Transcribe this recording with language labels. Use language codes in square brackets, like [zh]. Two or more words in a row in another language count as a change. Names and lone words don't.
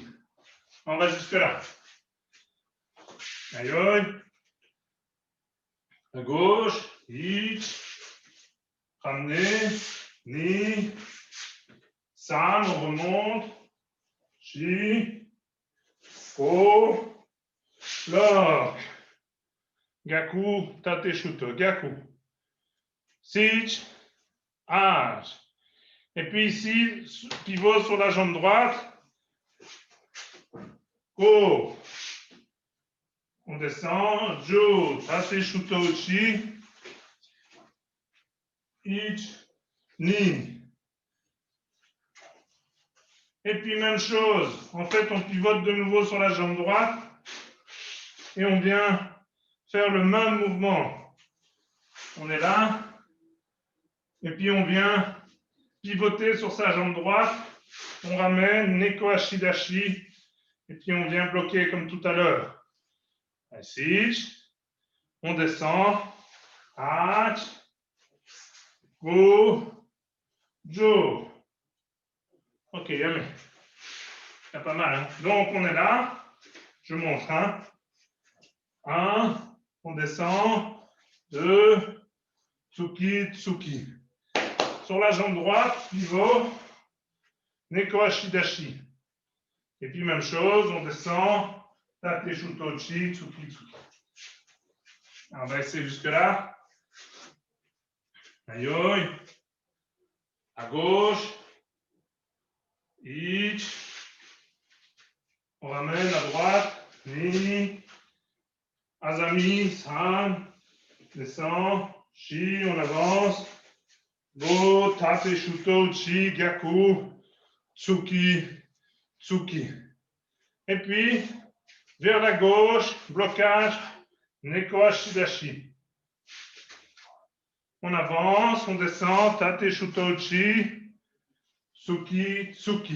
[fr] On va jusque-là. Aïe. À gauche. Ich. Ramener, [ja] ni, san, [fr] on remonte, chi, [ja] ko, lock, gaku, tate shuto, gaku, sich, age. [fr] Et puis ici, pivot sur la jambe droite, ko, on descend, [ja] jo, tate shuto, chi, ich, ni. [fr] Et puis même chose, en fait on pivote de nouveau sur la jambe droite et on vient faire le même mouvement. On est là et puis on vient pivoter sur sa jambe droite. On ramène [ja] Neko Ashidashi. [fr] Et puis on vient bloquer comme tout à l'heure. Ainsi. On descend. [ja] Hach. Go. Jo. Ok, yamé. [fr] Il y a pas mal. Hein? Donc on est là. Je montre. Hein? 1. On descend. 2. [ja] Tsuki, Tsuki. [fr] Sur la jambe droite, pivot. [ja] Neko Ashidashi. [fr] Et puis même chose, on descend. [ja] Tate Shutochi, Tsuki, Tsuki. [fr] On va essayer jusque-là. Aïe. À gauche. Ich. On ramène à droite. [ja] Ni. Azami, San. Descend. Shi, [fr] on avance. [ja] Go, Tate Shutochi, Gyaku. Tsuki, Tsuki. [fr] Et puis, vers la gauche, blocage, [ja] Neko Ashidashi. [fr] On avance, on descend, [ja] Tate Shutochi, Tsuki, Tsuki.